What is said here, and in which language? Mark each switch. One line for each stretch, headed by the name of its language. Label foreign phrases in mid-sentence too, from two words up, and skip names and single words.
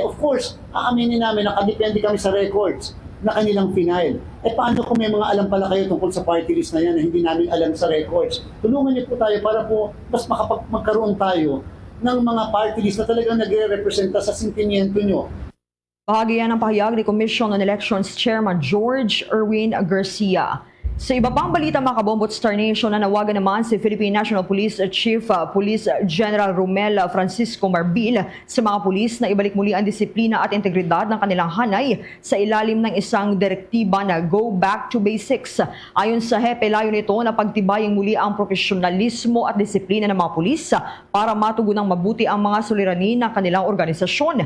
English: Of course,
Filipino: aaminin namin, nakadepende kami sa records na kanilang final. Paano kung may mga alam pala kayo tungkol sa
English: party list
Filipino: na yan na hindi namin alam sa records? Tulungan niyo po tayo para po mas magkaroon tayo ng mga
English: party list
Filipino: na talagang nagre-representa sa sentimiento nyo. Bahagi yan ng pahayag ni Commission on Elections Chairman George Erwin Garcia. Sa iba pang balita mga kabombot Star Nation, nanawagan naman si Philippine National Police Chief Police General Romel Francisco Marbil sa mga pulis na ibalik muli ang disiplina at integridad ng kanilang hanay sa ilalim ng isang direktiba na Go Back to Basics. Ayon sa HEP, layo nito na pagtibayang muli ang profesionalismo at disiplina ng mga pulis para matugunang mabuti ang mga suliranin ng kanilang organisasyon.